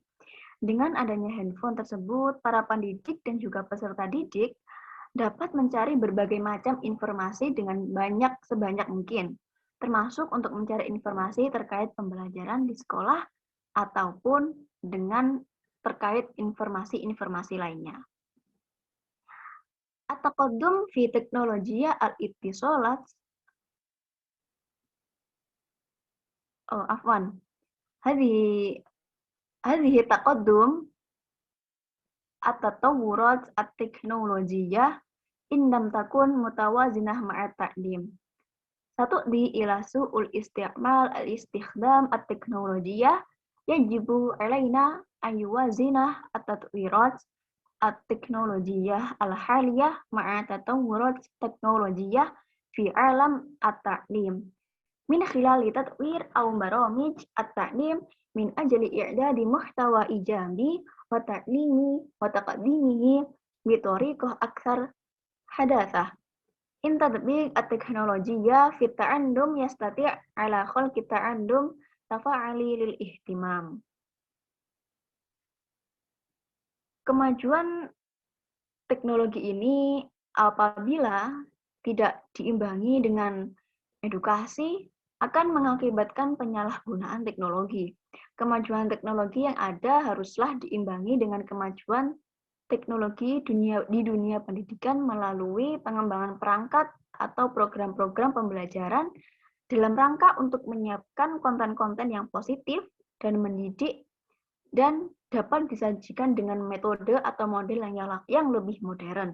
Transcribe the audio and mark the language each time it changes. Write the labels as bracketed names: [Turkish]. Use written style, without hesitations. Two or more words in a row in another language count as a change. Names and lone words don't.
[Indonesian] Dengan adanya handphone tersebut, para pendidik dan juga peserta didik dapat mencari berbagai macam informasi dengan sebanyak mungkin, termasuk untuk mencari informasi terkait pembelajaran di sekolah ataupun dengan terkait informasi-informasi lainnya. [Arabic] التقدم في تكنولوجيا الاتصالات. أوه، عفوا. هذه تقدم التطورات التكنولوجية إن لم تكن متوازنة مع تعليم. ستؤدي إلى سوء استعمال الاستخدام التكنولوجية يجب علينا أن يوازنه التطويرات التكنولوجية الحالية مع تطورات تكنولوجية في عالم التعليم. من خلال تطوير أو برامج التعليم من أجل إعداد محتوى إيجابي وتعليمي وتقديمه بطريقة أكثر حداثة. إن تطبيق التكنولوجيا في تعلم يستطيع على خلق تعلم تفاعلي للاهتمام. [Indonesian] Kemajuan teknologi ini apabila tidak diimbangi dengan edukasi akan mengakibatkan penyalahgunaan teknologi. Kemajuan teknologi yang ada haruslah diimbangi dengan kemajuan teknologi di dunia pendidikan melalui pengembangan perangkat atau program-program pembelajaran dalam rangka untuk menyiapkan konten-konten yang positif dan mendidik dan dapat disajikan dengan metode atau model yang lebih modern.